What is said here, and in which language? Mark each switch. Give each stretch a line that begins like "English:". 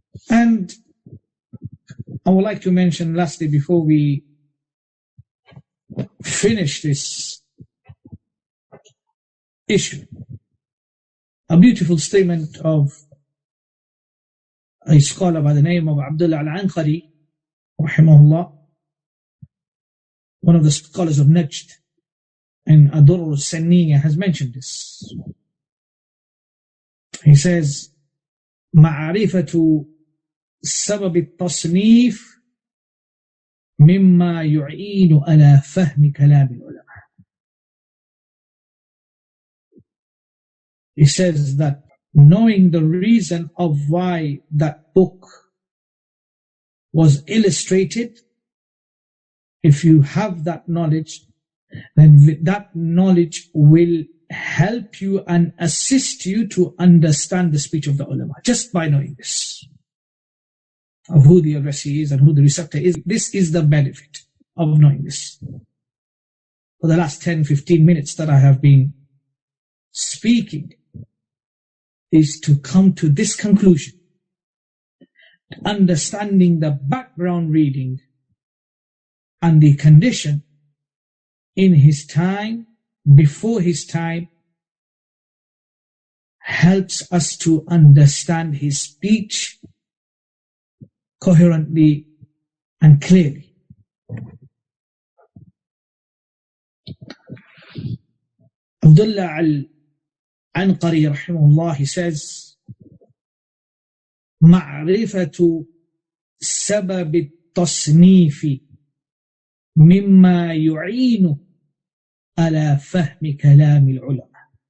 English: And I would like to mention lastly, before we finish this issue, a beautiful statement of a scholar by the name of ʻAbdullāh al-Anqārī, rahimahullah, one of the scholars of Najd, and ad-Durr has mentioned this. He says,
Arabic: مَعْرِفَةُ سَبَبِ التَّصْنِيفِ مِمَّا يُعِينُ عَلَى فَهْمِ كَلَامِ الْعُلَمَاءِ.
English: He says that knowing the reason of why that book was illustrated, if you have that knowledge, then that knowledge will help you and assist you to understand the speech of the ulama, just by knowing this, of who the addressee is and who the receptor is. This is the benefit of knowing this. For the last 10-15 minutes that I have been speaking, is to come to this conclusion, understanding the background reading and the condition in his time, before his time, helps us to understand his speech coherently and clearly.
Arabic: Abdullah al-Anqārī rahimahullah,
English: he says,
Arabic: مَعْرِفَةُ سَبَبِ التَّصْنِيفِ مِمَّا يُعِينُ عَلَى فَهْمِ كَلَامِ الْعُلَمَاءِ.